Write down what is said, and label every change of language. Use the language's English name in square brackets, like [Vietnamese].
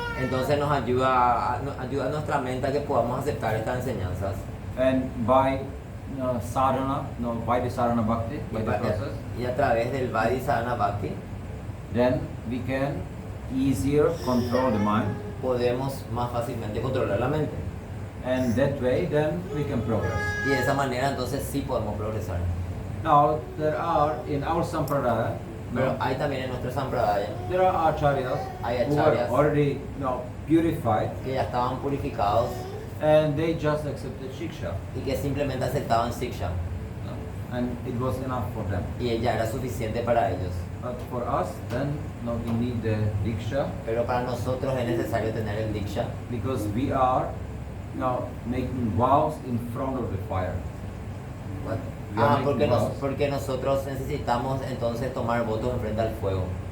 [Spanish] entonces nos ayuda a nuestra mente a que podamos aceptar estas enseñanzas. [English] and by sadhana, by the sadhana bhakti, by the process, [Spanish] Y a través del Vaidhi Sadhana Bhakti [English] then we can easier control the mind, [Spanish] podemos más fácilmente controlar la mente. [English] and that way then we can progress. [Spanish] Y de esa manera entonces sí podemos progresar. [English] Now there are in our sampradaya, [Spanish] Pero hay también en nuestro sampradaya [English] there are acharyas [Spanish] Hay [English] who are [Spanish] acharyas. [English] already purified, [Spanish] que ya estaban purificados [English] and they just accepted shiksha, [Spanish] y que simplemente aceptaban siksha [English] and it was enough for them. [Spanish] y ella era suficiente para ellos. [English] But for us, then we need the diksha, [Spanish] Pero para nosotros es necesario tener el diksha [English] because we are making vows in front of the fire. We are making vows. [Spanish] porque nosotros necesitamos entonces tomar votos enfrente al fuego.